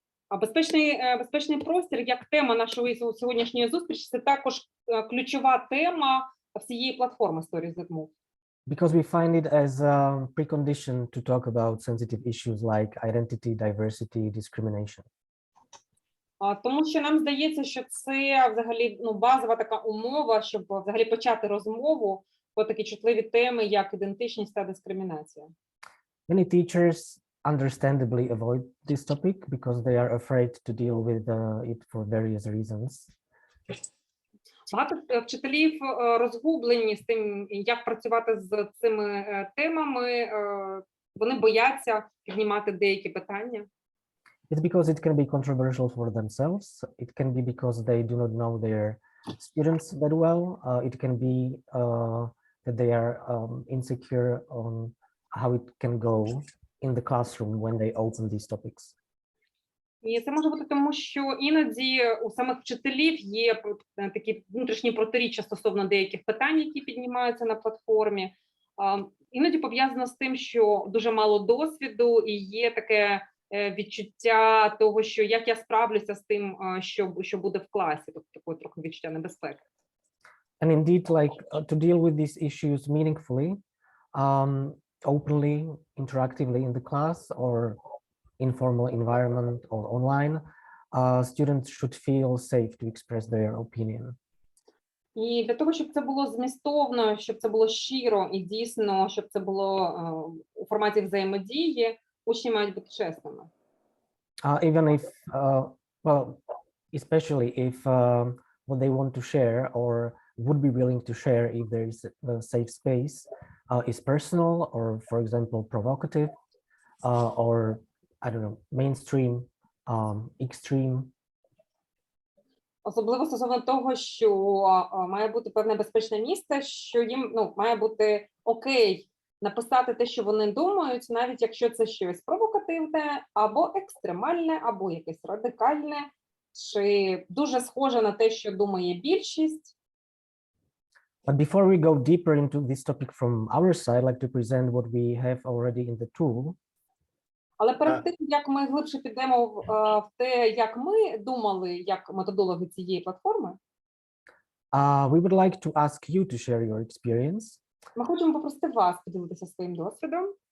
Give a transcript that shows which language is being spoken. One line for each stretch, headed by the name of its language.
Ukrainian: Безпечний простір як тема нашої сьогоднішньої зустрічі – це також ключова тема всієї платформи Stories That Move.
English: Because we find it as a precondition to talk about sensitive issues like identity, diversity, discrimination.
Ukrainian: Тому що нам здається, що це взагалі базова така умова, щоб взагалі почати розмову про такі чутливі теми, як ідентичність та дискримінація.
English: Many teachers understandably avoid this topic because they are afraid to deal with it for various reasons.
Ukrainian: Багато вчителів розгублені з тим, як працювати з цими темами. Вони бояться піднімати деякі питання.
English: It's because it can be controversial for themselves. It can be because they do not know their students that well. It can be that they are insecure on how it can go in the classroom when they open these topics.
Ukrainian: І це може бути тому, що іноді у самих вчителів є такі внутрішні протиріччя стосовно деяких питань, які піднімаються на платформі. Іноді пов'язано з тим, що дуже мало досвіду і є таке відчуття того, що як я справлюся з тим, що буде в класі, тобто таке трохи відчуття небезпеки.
English: And indeed, like to deal with these issues meaningfully, openly, interactively in the class or informal environment or online, students should feel safe to express their opinion.
Ukrainian: І для того, щоб це було змістовно, щоб це було щиро і дійсно, щоб це було у форматі взаємодії, учні мають бути чесними.
English: Even if, well, especially if what they want to share or would be willing to share if there is a safe space is personal or, for example, provocative or, I don't know, mainstream, extreme.
Ukrainian: Особливо стосовно того, що має бути певне безпечне місце, що їм має бути окей написати те, що вони думають, навіть якщо це щось провокативне, або екстремальне, або якесь радикальне, чи дуже схоже на те, що думає більшість.
English: But before we go deeper into this topic from our side, I'd like to present what we have already in the tool.
Ukrainian: Але перед тим, як ми глибше підемо в те, як ми думали, як методологи цієї платформи,
English: we would like to ask you to share your experience.
Ukrainian: Ми хочемо попросити вас поділитися своїм досвідом.